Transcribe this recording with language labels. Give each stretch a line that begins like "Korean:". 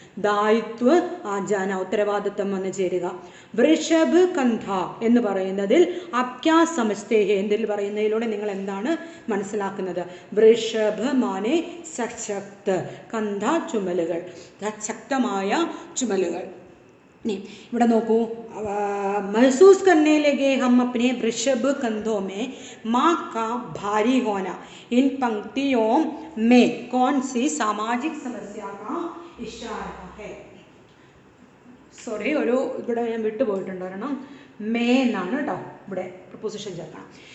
Hindi: ദായിത്വ ആജാന,
Malayalam: ഉത്തരവാദിത്വം വന്ന് ചേരുക. വൃഷഭ് കന്ധ എന്ന് പറയുന്നതിൽ
Hindi: അപ്യാ സമസ്തേഹേ,
Malayalam: എന്തിൽ പറയുന്നതിലൂടെ നിങ്ങൾ എന്താണ് മനസ്സിലാക്കുന്നത്?
Hindi: വൃഷഭ് മാനെ സശക്ത,
Malayalam: കന്ധ ചുമലുകൾ, ശക്തമായ ചുമലുകൾ. ഇവിടെ നോക്കൂ,
Hindi: महसूस करने लगे हम अपने वृषभ कंधों में माँ का भारी होना. इन पंक्तियों में कौन सी सामाजिक समस्या का इशारा है?
Malayalam: സോറി, ഒരു ഇവിടെ ഞാൻ വിട്ടുപോയിട്ടുണ്ട് ഒരെണ്ണം. മേ എന്നാണ് കേട്ടോ ഇവിടെ പ്രപ്പോസിഷൻ ചേർക്കണം.